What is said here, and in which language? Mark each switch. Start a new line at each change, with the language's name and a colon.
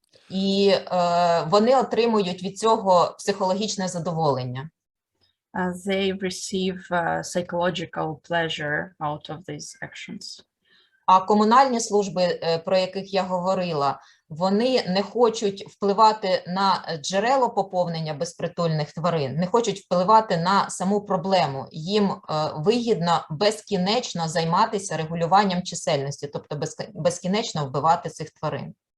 Ukrainian: І вони отримують від цього психологічне задоволення.
English: They receive psychological pleasure out of these actions.
Ukrainian: А комунальні служби, про яких я говорила, вони не хочуть впливати на джерело поповнення безпритульних тварин, не хочуть впливати на саму проблему. Їм вигідно безкінечно займатися регулюванням чисельності, тобто безкінечно вбивати цих тварин.